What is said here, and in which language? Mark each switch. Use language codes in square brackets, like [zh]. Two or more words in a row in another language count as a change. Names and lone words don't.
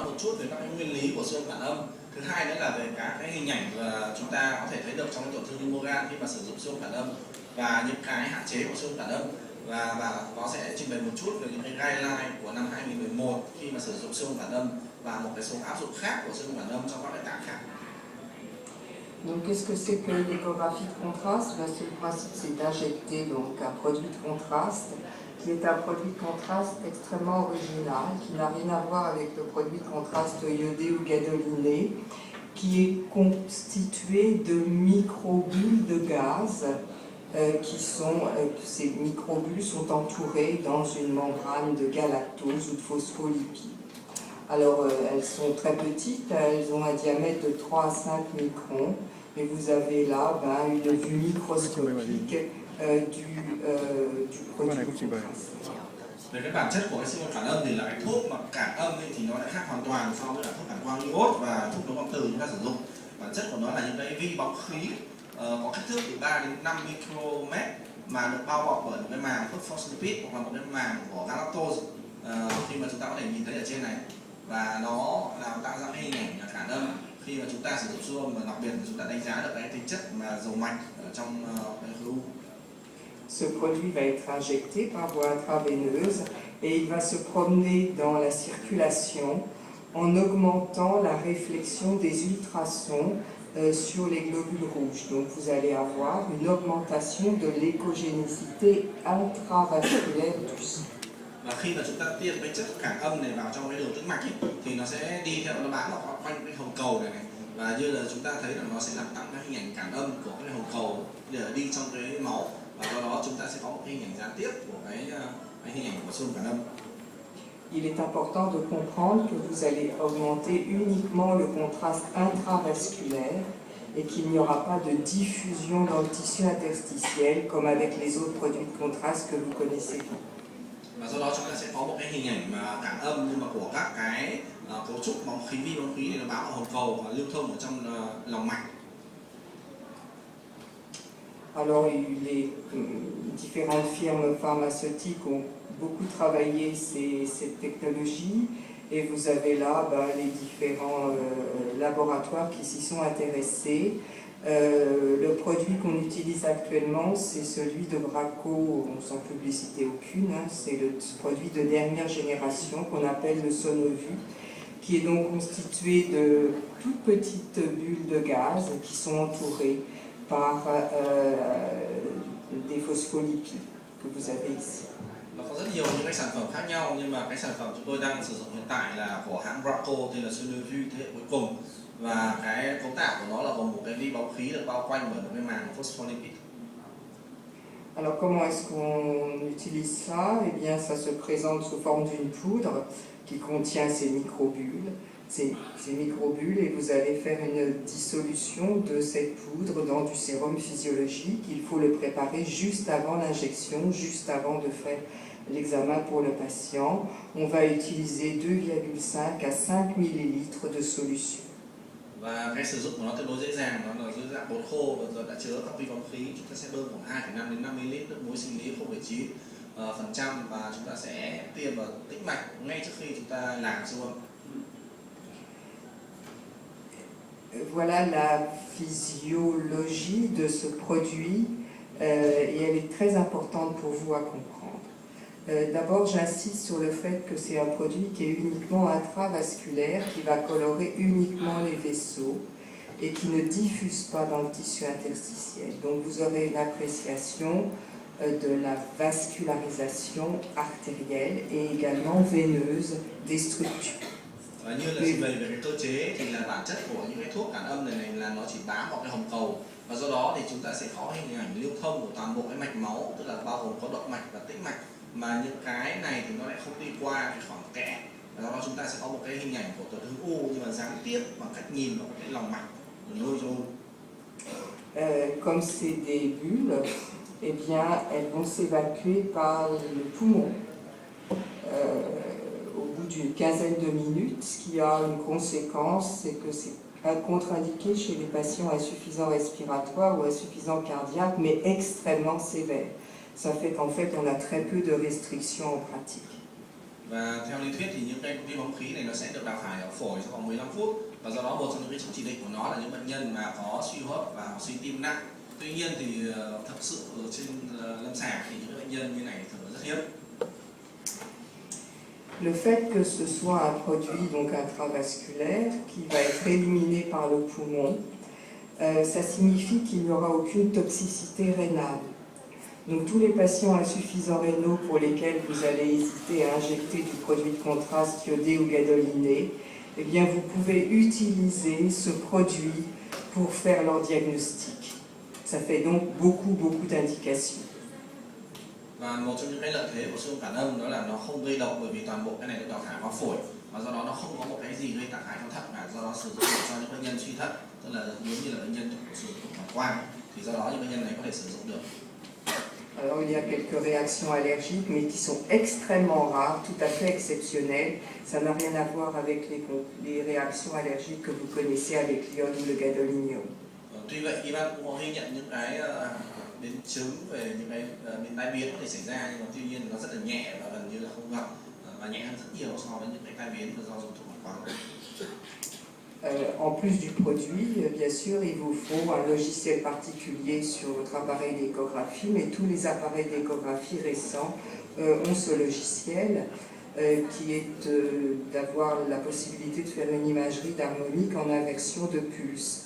[vi] chút về các cái nguyên lý của siêu âm phản âm. Thứ hai nữa là về các cái hình ảnh mà chúng ta có thể thấy được trong cái tổn thương như mô gan khi mà sử dụng siêu âm phản âm và những cái hạn chế của siêu âm phản âm, và nó sẽ trình bày một chút về những cái guideline của năm 2011 khi mà sử dụng siêu âm phản âm và một cái số áp dụng khác của siêu âm phản âm trong các cái tạng khác. [fr] Donc qu'est-ce que c'est que l'échographie de contraste? Le principe c'est d'injecter donc un produit de contraste qui est un produit de contraste extrêmement original, qui n'a rien à voir avec le produit de contraste iodé ou gadoliné, qui est constitué de microbules de gaz ces microbules sont entourés dans une membrane de galactose ou de phospholipides. Alors elles sont très petites, elles ont un diamètre de 3 à 5 microns, et vous avez là une vue microscopique du produit de contraste. [vi] Về cái bản chất của cái siêu âm phản âm thì là cái thuốc mà cản âm thì nó lại khác hoàn toàn so với là thuốc phản quang iốt và thuốc đấu vòng từ chúng ta sử dụng. Bản chất của nó là những cái vi bóng khí có kích thước từ 3 đến 5 micromet mà được bao bọc bởi một cái màng phospholipid hoặc là một cái màng của galactose khi mà chúng ta có thể nhìn thấy ở trên này, và nó làm tạo ra cái hình ảnh là cản âm khi mà chúng ta sử dụng siêu âm, và đặc biệt là chúng ta đánh giá được cái tính chất mà dầu mạch ở trong cái khối u. [fr] Ce produit va être injecté par voie intraveineuse et il va se promener dans la circulation en augmentant la réflexion des ultrasons sur les globules rouges. Donc vous allez avoir une augmentation de l'échogénicité intravasculaire du sang. [vi] Và khi mà chúng ta tiêm cái chất cản âm này vào trong cái đường tĩnh mạch ấy, thì nó sẽ đi theo, nó bám vào quanh cái hồng cầu này, và như là chúng ta thấy là nó sẽ làm tăng các hình ảnh cản âm của cái hồng cầu để đi trong cái máu, và do đó chúng ta sẽ có một cái hình ảnh gián tiếp của cái hình ảnh của siêu âm phản âm. [fr] Il est important de comprendre que vous allez augmenter uniquement le contraste intravasculaire et qu'il n'y aura pas de diffusion dans le tissu interstitiel comme avec les autres produits de contraste que vous connaissez. [vi] Và do đó chúng ta sẽ có một cái hình ảnh mà cản âm nhưng mà của các cái cấu trúc bóng khí, vi bóng khí này nó bám vào hồng cầu và lưu thông ở trong lòng mạch. [fr] Alors les différentes firmes pharmaceutiques ont beaucoup travaillé cette technologie, et vous avez là les différents laboratoires qui s'y sont intéressés. Le produit qu'on utilise actuellement, c'est celui de Bracco, sans publicité aucune, c'est le produit de dernière génération qu'on appelle le Sonovu, qui est donc constitué de toutes petites bulles de gaz qui sont entourées par des phospholipides que vous avez ici. [vi] Nó có rất nhiều những cái sản phẩm khác nhau, nhưng mà cái sản phẩm chúng tôi đang sử dụng hiện tại là của hãng Bracco, tên là Sonovu thế hệ cuối cùng, và cái cấu tạo của nó là gồm một cái vi bóng khí được bao quanh bởi một cái màng phospholipid. [fr] Alors comment est-ce qu'on utilise ça? Eh bien ça se présente sous forme d'une poudre qui contient ces microbules. Ces microbules, et vous allez faire une dissolution de cette poudre dans du sérum physiologique. Il faut le préparer juste avant l'injection, juste avant de faire l'examen pour le patient. On va utiliser 2,5 à 5 ml de solution. [vi] Và cái sử dụng của nó tương đối dễ dàng, nó là dưới dạng bột khô và đã chứa các vi bóng khí. Chúng ta sẽ bơm khoảng 2,5 đến 5 ml nước muối sinh lý 0,9%, và chúng ta sẽ tiêm vào tĩnh mạch ngay trước khi chúng ta làm siêu âm. [fr] Voilà la physiologie de ce produit et elle est très importante pour vous à comprendre. D'abord, j'insiste sur le fait que c'est un produit qui est uniquement intravasculaire, qui va colorer uniquement les vaisseaux et qui ne diffuse pas dans le tissu interstitiel. Donc vous aurez une appréciation de la vascularisation artérielle et également veineuse des structures. [vi] Và như là trình bày về cái cơ chế thì là bản chất của những cái thuốc cản âm này là nó chỉ bám vào cái hồng cầu, và do đó thì chúng ta sẽ có hình ảnh lưu thông của toàn bộ cái mạch máu, tức là bao gồm có động mạch và tĩnh mạch, mà những cái này thì nó lại không đi qua cái khoảng kẽ, và do đó chúng ta sẽ có một cái hình ảnh của tổn thương u nhưng mà gián tiếp bằng cách nhìn vào cái lòng mạch nuôi cho u. [fr] Comme c'est des bulles, eh bien elles vont s'évacuer par le poumon. Au bout d'une quinzaine de minutes, ce qui a une conséquence, c'est que c'est contre-indiqué chez les patients insuffisants respiratoires ou insuffisants cardiaques, mais extrêmement sévères. Ça fait qu'en fait, on a très peu de restrictions en pratique. [vi] Và theo lý thuyết thì những cái vi bóng khí này nó sẽ được đào thải ở phổi trong vòng 15 phút. Và do đó một trong những cái chỉ định của nó là những bệnh nhân mà có suy hô hấp và suy tim nặng. Tuy nhiên thì thật sự trên lâm sàng thì những bệnh nhân như này thường rất hiếm. [fr] Le fait que ce soit un produit donc intravasculaire qui va être éliminé par le poumon, ça signifie qu'il n'y aura aucune toxicité rénale. Donc tous les patients insuffisants rénaux pour lesquels vous allez hésiter à injecter du produit de contraste iodé ou gadoliné, eh bien vous pouvez utiliser ce produit pour faire leur diagnostic. Ça fait donc beaucoup d'indications. [vi] Và một trong những cái lợi thế của siêu âm cản âm đó là nó không gây độc, bởi vì toàn bộ cái này được đào thải qua phổi và do đó nó không có một cái gì gây tắc hại trong thận cả. Do đó sử dụng được cho những bệnh nhân suy thận, tức là giống như là bệnh nhân sử dụng phản quang, thì do đó những bệnh nhân này có thể sử dụng được. [fr] Alors il y a quelques réactions allergiques, mais qui sont extrêmement rares, tout à fait exceptionnelles. Ça n'a rien à voir avec les réactions allergiques que vous connaissez avec l'iode ou le gadolinium. [vi] Tuy vậy, Ivan cũng có ghi nhận những cái biến chứng về những cái tai biến có thể xảy ra, nhưng mà tuy nhiên nó rất là nhẹ và gần như là không gặp, và nhẹ hơn rất nhiều so với những cái tai biến do dùng thuốc phản quang. [fr] En plus du produit, bien sûr, il vous faut un logiciel particulier sur votre appareil d'échographie, mais tous les appareils d'échographie récents ont ce logiciel qui est d'avoir la possibilité de faire une imagerie d'harmonique en inversion de pulse.